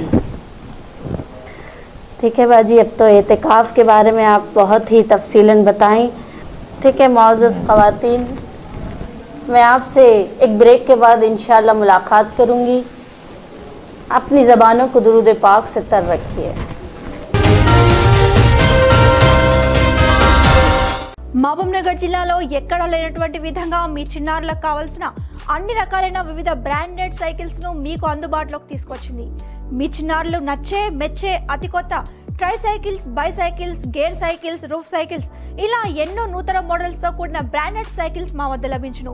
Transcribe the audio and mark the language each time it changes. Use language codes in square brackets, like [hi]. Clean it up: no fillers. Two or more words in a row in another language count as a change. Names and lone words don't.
[ur] ٹھیک ہے باجی, اب تو اعتکاف کے بارے میں آپ بہت ہی تفصیلاً بتائیں. ٹھیک ہے معزز خواتین, میں آپ سے ایک بریک کے بعد انشاءاللہ ملاقات کروں گی. اپنی زبانوں کو درود پاک سے تر رکھیے. [te] మహబూబ్ నగర్ జిల్లాలో ఎక్కడా లేనటువంటి విధంగా మీ చిన్నారులకు కావాల్సిన అన్ని రకాలైన వివిధ [en] branded cycles [te] ను మీకు అందుబాటులోకి తీసుకొచ్చింది. మీ చిన్నారులు నచ్చే మెచ్చే అతి కొత్త [en] tri cycles, bicycles, gear cycles, roof cycles [te] ఇలా ఎన్నో నూతన మోడల్స్ తో కూడిన [en] branded cycles [te] మా వద్ద లభించును.